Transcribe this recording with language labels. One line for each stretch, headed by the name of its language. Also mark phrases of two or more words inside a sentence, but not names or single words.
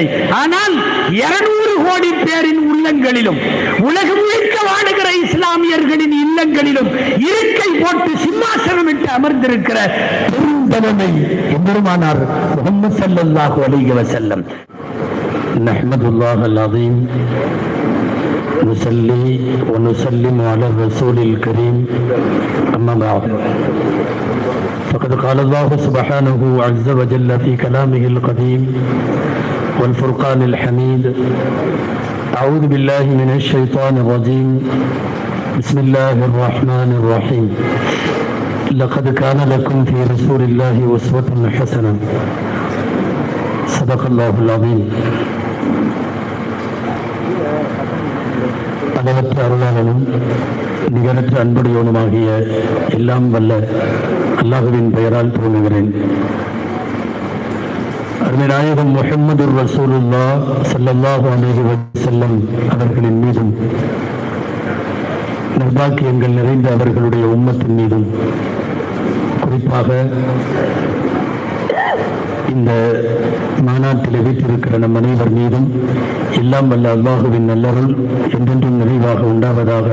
Tamil: ஆனால் 200 கோடி பேரின் உள்ளங்களிலும், உலகம் முழுக்க வாழுகிற இஸ்லாமியர்களின் இல்லங்களிலும் இருக்கை போட்டு சிம்மாசனம் விட்டு அமர்ந்திருக்கிற பெருந்தலைமை எம்பெருமானார் முஹம்மது
Arabic: صلى الله عليه وسلم. نحمد الله العظيم نصلي ونسلم على الرسول الكريم أما بعد فقد قال الله سبحانه عز وجل في كلامه القديم والفرقان الحميد أعوذ بالله من الشيطان الرجيم بسم الله الرحمن الرحيم لقد كان لكم في رسول الله أسوة حسنة صدق الله العظيم.
Tamil: அளவற்ற அருளாளனும் நிகரற்ற அன்புடையவனுமாகிய எல்லாம் வல்ல அல்லாஹுவின் பெயரால் துவங்குகிறேன். அருமை நாயகம் முஹம்மது
Arabic: رسول الله صلى الله عليه وسلم
Tamil: அவர்களின் மீதும், நற்பாக்கியங்கள் நிறைந்த அவர்களுடைய உம்மத்தின் மீதும், குறிப்பாக இந்த மாநாட்டில் வீட்டிருக்கிற நம் அனைவர் மீதும் எல்லாம் வல்ல அல்லாஹுவின் நல்லருள் என்றென்றும் நிறைவாக உண்டாவதாக.